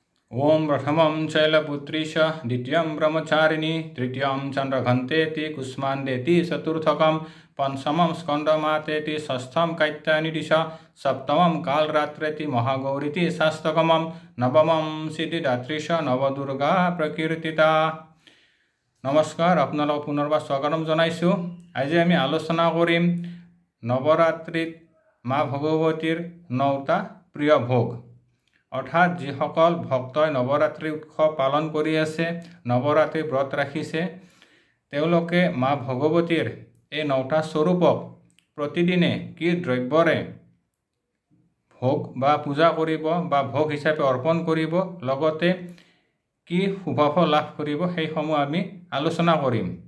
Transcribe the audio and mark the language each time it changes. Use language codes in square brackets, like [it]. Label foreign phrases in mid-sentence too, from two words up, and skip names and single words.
[sa] ओम प्रथमं शैलपुत्रीश द्वितीयं ब्रह्मचारिणी तृतीयं चंद्रघंतेति कुष्मांडेति चतुर्थकं पंचमं स्कंदमातेति षष्ठं कैत्यानिदिश सप्तमं कालरात्रेति महागौरीति शास्तकमं नवमं सिद्धिदात्रीश नवदुर्गा प्रकीर्तिता। [as] নমস্কাৰ, আপোনালোক পুনৰবাৰ স্বাগতম জনাইছো। আজি আমি আলোচনা কৰিম নৱৰাত্ৰিত মাঁ ভগৱতীৰ 9টা প্ৰিয় ভোগ। अर्थात जिসকল ভক্তই নৱৰাত্ৰি উৎসৱ পালন কৰি আছে, নৱৰাত্ৰি ব্ৰত ৰাখিছে, তেওঁলোকে মা ভগৱতীৰ এই 9টা স্বৰূপক প্ৰতিদিনে কি দ্ৰব্যৰে ভোগ বা পূজা কৰিব বা ভোগ হিচাপে অৰ্পণ কৰিব, লগতে কি শুভফল লাভ কৰিব, সেইসমূহ আমি আলোচনা কৰিম।